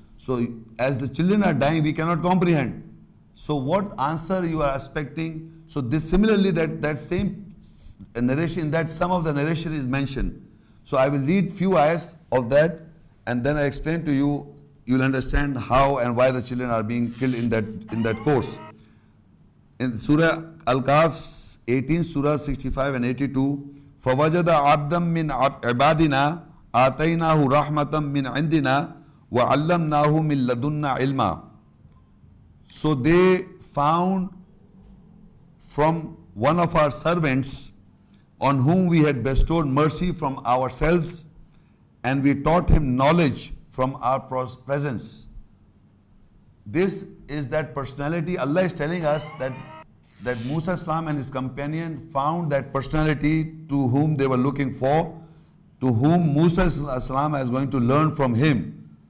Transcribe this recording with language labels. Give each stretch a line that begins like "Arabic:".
English: So as the children are dying, we cannot comprehend. So what answer you are expecting? So this similarly, that same narration, that some of the narration is mentioned. So I will read few ayahs of that, and then I explain to you, you'll understand how and why the children are being killed in that course. In Surah Al-Kahf 18, Surah 65 and 82,
Arabic: فَوَجَدَ عَبْدًا مِّنْ عِبَادِنَا آتَيْنَاهُ رَحْمَةً مِّنْ عِنْدِنَا وَعَلَّمْنَاهُ مِنْ لَدُنَّا عِلْمًا.
English: So they found from one of our servants on whom we had bestowed mercy from ourselves, and we taught him knowledge from our presence. This is that personality. Allah is telling us that Musa Islam and his companion found that personality to whom they were looking for, to whom Musa Islam is going to learn from him.